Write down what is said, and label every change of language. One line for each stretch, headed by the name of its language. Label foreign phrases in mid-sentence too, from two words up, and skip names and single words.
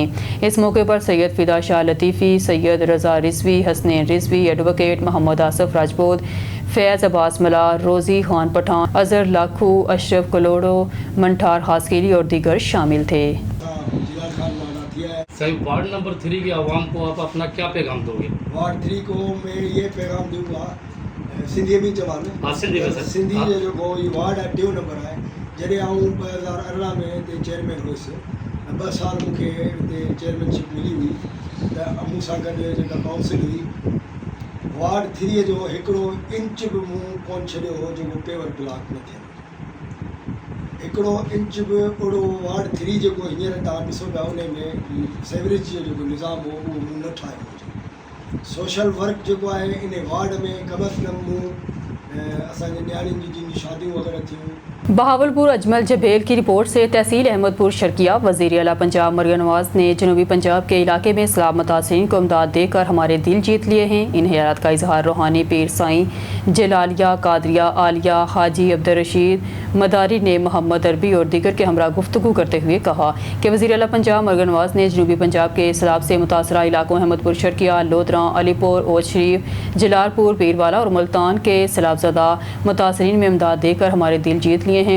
Urdu: اس موقع پر سید فدا شاہ لطیفی، سید رضا رضوی، حسنین رضوی، ایڈوکیٹ محمد آصف راجپوت، فیض عباس ملا، روزی خان پٹھان، اظہر لاکھو، اشرف کلوڑو، منٹھار ہاسکیری اور دیگر شامل تھے۔ صحیح، وارڈ نمبر 3 کے عوام کو آپ اپنا کیا پیغام دو گے؟ وارڈ 3 کو میں یہ پیغام دوں گا، سندھی بھی جواب ہے، سندھی جو یہ وارڈ ہے 2 نمبر ہے،
Sindhi: جڏहिं आऊं 2018 में हिते चेयरमैन हुयुसि 2 साल मूंखे हिते चेयरमैनशिप मिली हुई त मूं सां गॾु जेका काउंसिल हुई वार्ड 3 जो हिकिड़ो इंच बि मूं कोन छॾियो हो जेको पेवर ब्लॉक न थियनि, हिकिड़ो इंच बि ओड़ो वार्ड 3 जेको हींअर तव्हां ॾिसो पिया उन में सेवरेज जो जेको निज़ाम हो उहो मूं न ठाहियो हुजे। सोशल वर्क जेको आहे इन वार्ड में कम अज़ कम मूं असांजे नियाणियुनि जी जिन शादियूं वग़ैरह थियूं।
Urdu: بہاولپور اجمل جبیل کی رپورٹ سے تحصیل احمد پور شرقیہ۔ وزیر اعلیٰ پنجاب مریم نواز نے جنوبی پنجاب کے علاقے میں سیلاب متاثرین کو امداد دے کر ہمارے دل جیت لیے ہیں۔ ان خیالات کا اظہار روحانی پیر سائیں جلالیہ قادریہ عالیہ حاجی عبدالرشید مداری نے محمد عربی اور دیگر کے ہمراہ گفتگو کرتے ہوئے کہا کہ وزیر اعلیٰ پنجاب مریم نواز نے جنوبی پنجاب کے سیلاب سے متاثرہ علاقوں احمد پور شرقیہ، لودھراں، علی پور، اوج شریف، جلال پور، پیروالا اور ملتان کے سیلاب زدہ متاثرین میں امداد دے کر ہمارے دل جیت لیے ہیں۔